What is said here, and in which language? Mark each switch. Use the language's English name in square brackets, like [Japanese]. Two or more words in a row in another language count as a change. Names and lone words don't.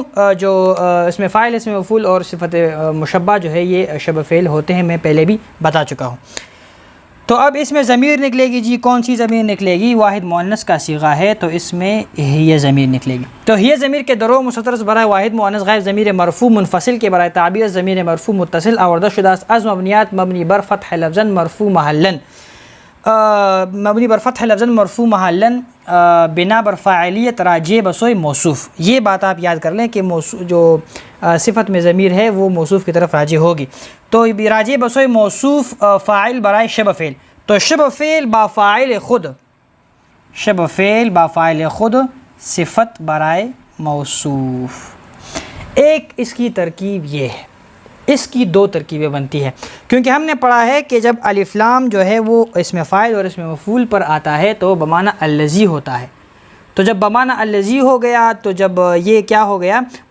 [Urdu] جو اس میں فاعل، اس میں مفعول اور صفت مشبہ جو ہے یہ شبہ فعل ہوتے ہیں، میں پہلے بھی بتا چکا ہوں. تو اب اس میں ضمیر نکلے گی. جی کون سی ضمیر نکلے گی؟ واحد مؤنث کا صیغہ ہے تو اس میں یہ ضمیر نکلے گی. تو یہ ضمیر کے [Persian] درو مستترس برائے واحد مؤنث غائب ضمیر مرفوع منفصل کے برائے تعبیر ضمیر مرفوع متصل آوردہ شدہ از مبنیات مبنی بر فتح لفظاً مرفوع محلاً مبنی بر فتح لفظاً مرفوع محلاً بنا بر فاعلیت راجع بسوئے موصوف. [Urdu] یہ بات آپ یاد کر لیں کہ جو صفت میں ضمیر ہے وہ موصوف کی طرف راجع ہوگی. [Persian] تو راجع بسوئے موصوف فاعل برائے شبہ فعل. تو شبہ فعل با فاعل خود، شبہ فعل با فاعل خود صفت برائے موصوف. [Urdu] ایک اس کی ترکیب یہ ہے. اس کی دو ترکیبیں بنتی ہیں کیونکہ ہم نے پڑھا ہے کہ جب الف لام جو ہے وہ اس میں فاعل اور اس میں مفعول پر آتا ہے تو بمعنی الذی ہوتا ہے. تو جب بمعنی الذی ہو گیا تو جب یہ کیا ہو گیا؟